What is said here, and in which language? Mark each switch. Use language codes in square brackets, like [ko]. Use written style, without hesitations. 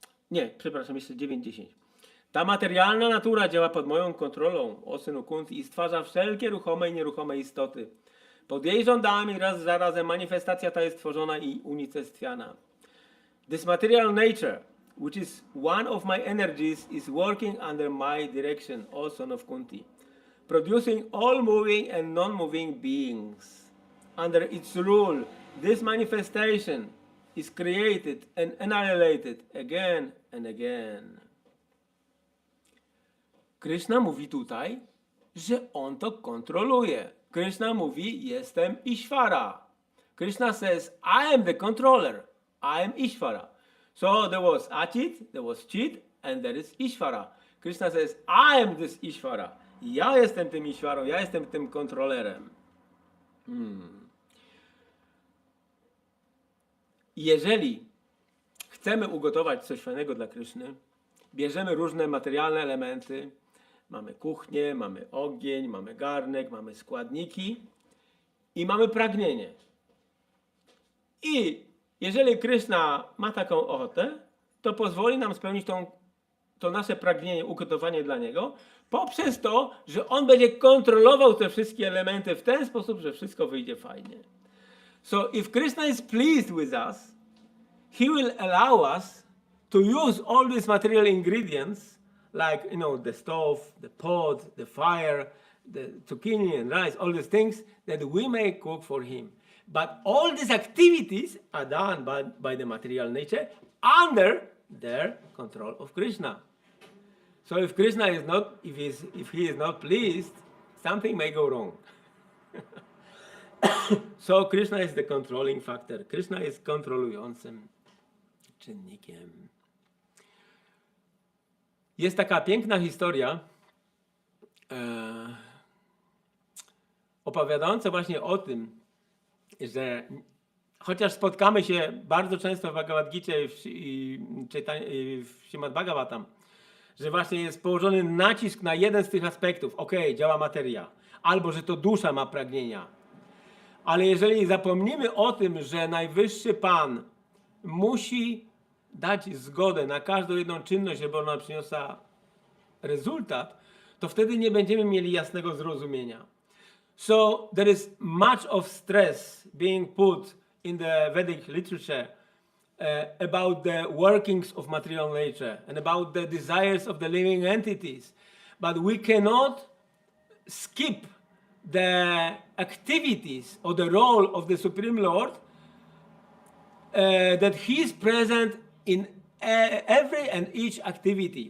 [pl] Nie, przepraszam, jeszcze 9:10. Ta materialna natura działa pod moją kontrolą, o synu Kunti, i stwarza wszelkie ruchome i nieruchome istoty. Pod jej rządami raz za razem manifestacja ta jest tworzona i unicestwiana. [en] This material nature, which is one of my energies, is working under my direction, O son of Kunti, producing all moving and non-moving beings. Under its rule, this manifestation is created and annihilated again and again. [pl] Krishna mówi tutaj, że on to kontroluje. Krishna mówi, jestem Ishvara. [en] Krishna says, I am the controller. I am Ishvara. So there was Achit, there was Chit, and there is Ishvara. Krishna says, I am this Ishvara. [pl] Ja jestem tym Ishvarą, ja jestem tym kontrolerem. Jeżeli chcemy ugotować coś fajnego dla Kryszny, bierzemy różne materialne elementy, mamy kuchnię, mamy ogień, mamy garnek, mamy składniki i mamy pragnienie. I jeżeli Kryszna ma taką ochotę, to pozwoli nam spełnić to nasze pragnienie, ugotowanie dla Niego, poprzez to, że On będzie kontrolował te wszystkie elementy w ten sposób, że wszystko wyjdzie fajnie. [en] So if Krishna is pleased with us, He will allow us to use all these material ingredients, like, the stove, the pot, the fire, the zucchini and rice, all these things that we may cook for Him. But all these activities are done by the material nature under their control of Krishna. So if Krishna is not, if he is not pleased, something may go wrong. So Krishna is the controlling factor. [pl] Krishna jest kontrolującym czynnikiem. Jest taka piękna historia opowiadająca właśnie o tym, że chociaż spotkamy się bardzo często w Bhagavad Gita i w Śrimad Bhagavatam, że właśnie jest położony nacisk na jeden z tych aspektów. Działa materia. Albo, że to dusza ma pragnienia. Ale jeżeli zapomnimy o tym, że Najwyższy Pan musi dać zgodę na każdą jedną czynność, żeby ona przyniosła rezultat, to wtedy nie będziemy mieli jasnego zrozumienia. [en] So there is much of stress being put in the Vedic literature about the workings of material nature and about the desires of the living entities. But we cannot skip the activities or the role of the Supreme Lord, that He is present in every and each activity.